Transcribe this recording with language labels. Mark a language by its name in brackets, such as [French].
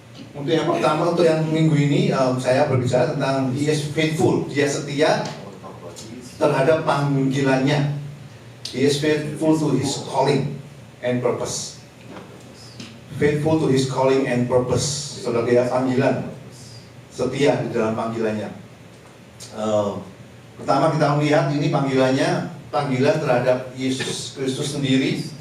[Indonesian] Untuk yang pertama, untuk yang minggu ini saya berbicara tentang [English] He is faithful. [Indonesian] Dia setia terhadap panggilannya. [English] He is faithful to His calling and purpose. Faithful to His calling and purpose. [Indonesian] Saudara, dia panggilan, setia di dalam panggilannya. Pertama kita melihat ini panggilan terhadap Yesus Kristus sendiri.